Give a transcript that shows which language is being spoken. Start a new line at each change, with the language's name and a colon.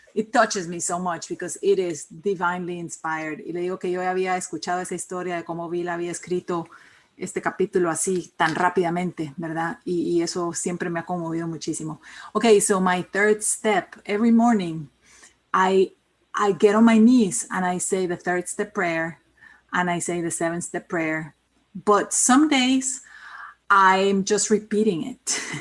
English: It touches me so much because it is divinely inspired.
Spanish: Y le digo que yo había escuchado esa historia de cómo Bill había escrito este capítulo así tan rápidamente, ¿verdad? Y eso siempre me ha conmovido muchísimo.
English: Okay, so my 3rd step, every morning, I get on my knees and I say the 3rd step prayer and I say the 7th step prayer. But some days I'm just repeating it.